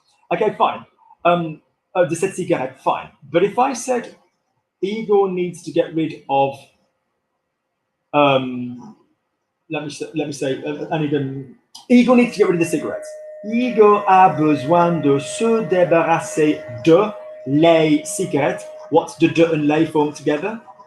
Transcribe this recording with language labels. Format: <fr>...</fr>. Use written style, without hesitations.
<en>Okay, fine.</en> <fr>De cette cigarette,</fr> <en>fine. But if I said Igor needs to get rid of, let me say, Igor needs to get rid of the cigarettes.</en> <fr>Igor a besoin de se débarrasser de les cigarettes.</fr> <en>What's the de and les form together?</en>